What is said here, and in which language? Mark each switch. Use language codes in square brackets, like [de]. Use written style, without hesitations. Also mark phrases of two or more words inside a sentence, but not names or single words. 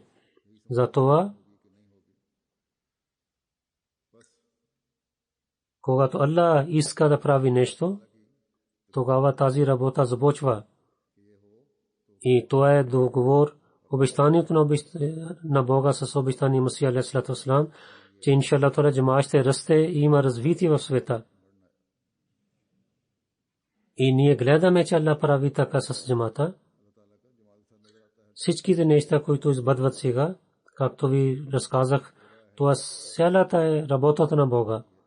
[bg] Затова когато Аллах иска да прави нещо, тогава тази работа започва. И това е договор, обещанието на Бога с обещания Масия [ar] عليه الصلاة والسلام, [bg] че иншаллах това джамаат ще расте и има развитие в света. И ние гледаме, че Аллах прави така с джамаата. Всичките неща, които избъдват сега, както ви разказах, това цялата е работата на Бога.